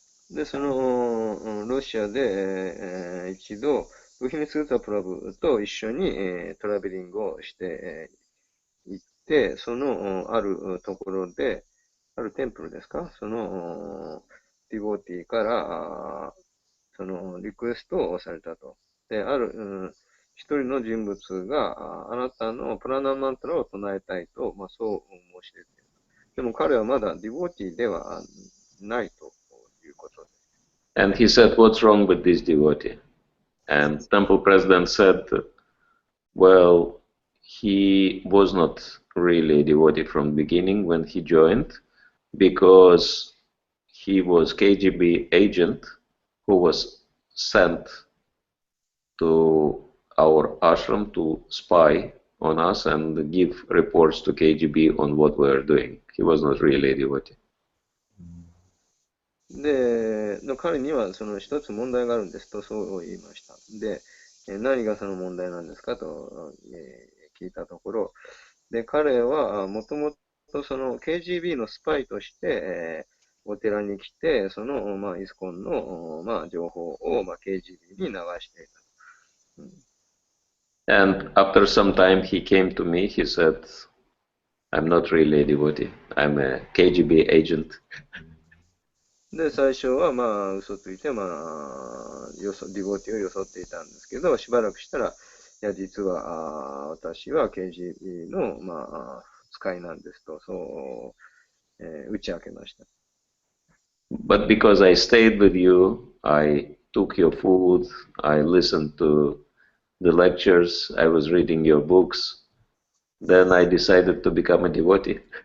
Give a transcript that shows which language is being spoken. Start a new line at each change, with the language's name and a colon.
Japanese: で、その、ロシアで、一度、ブヒミスータプラブと一緒に、トラベリングをして、行って、その、あるところで、あるテンプルですかその、ディボーティーから、その、リクエストをされたと。で、ある、一人の人物が、あなたのプラナマントラを唱えたいと、そう申し出ている。でも彼はまだディボーティーではないということです。
English: And he said, what's wrong with this devotee? And temple president said, well, he was not really a devotee from the beginning when he joined, because he was KGB agent who was sent to our ashram to spy on us and give reports to KGB on what we are doing. He was not really a devotee.
Japanese: で、彼にはその一つ問題があるんですと、そう言いました。で、何がその問題なんですかと、聞いたところ、で、彼はもともとその KGB のスパイとして、お寺に来て、その、イスコンの、情報を、KGB に流していた。
English: And after some time he came to me, he said, I'm not really a devotee, I'm a KGB agent.
Japanese: で、最初はまあ嘘ついて、まあ、ディボティを装っていたんですけど、しばらくしたら、いや、実は私は KGB の、まあ、使いなんですと、そう、打ち明けました。
English: But because I stayed with you, I took your food, I listened to the lectures, I was reading your books, then I decided to become a devotee.